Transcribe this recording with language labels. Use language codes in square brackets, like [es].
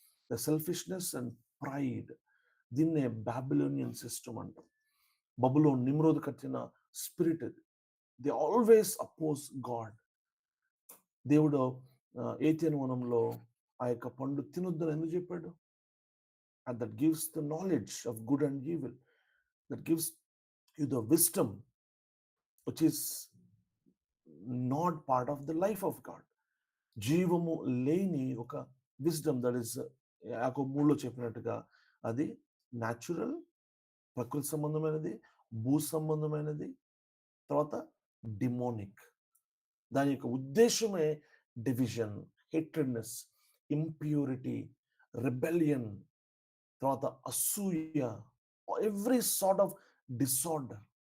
[en] the selfishness and pride [te] దీన్నే Babylonian system అంటాం. Babylon Nimrod కట్టిన స్పిరిట్ అది. [en] They always oppose God. [te] దేవుడు ఏతేను వనంలో ఆ యొక్క పండు తినొద్దని ఎందుకు చెప్పాడు? [en] and that gives the knowledge of good and evil, that gives you the wisdom which is not part of the life of God. [te] జీవము లేని ఒక విజ్డమ్ దట్ ఈస్ యాకో 3లో చెప్పినట్టుగా అది న్యాచురల్, ప్రకృతి సంబంధమైనది, భూ సంబంధమైనది, తర్వాత డిమోనిక్. దాని యొక్క ఉద్దేశమే డివిజన్, హేట్రెడ్నెస్, ఇంప్యూరిటీ, రిబెలియన్, తర్వాత అసూయ, [en] Every sort of disorder.